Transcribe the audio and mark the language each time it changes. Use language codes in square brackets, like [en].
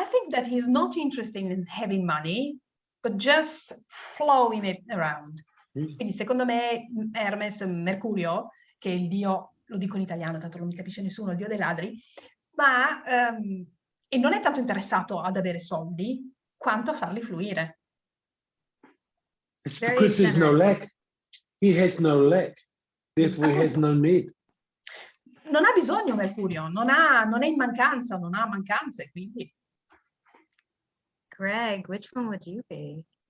[en] that he's not interested in having money, but just flowing it around. [it] Quindi secondo me Hermes, Mercurio, che è il dio, lo dico in italiano, tanto non mi capisce nessuno, il dio dei ladri, ma e non è tanto interessato ad avere soldi quanto a farli fluire. [en] It's Very because there's no generous. lack. He has no lack. Therefore, he has no need. [it] Non ha bisogno Mercurio, non è in mancanza, non ha mancanze, quindi [en] Greg, which one would you be?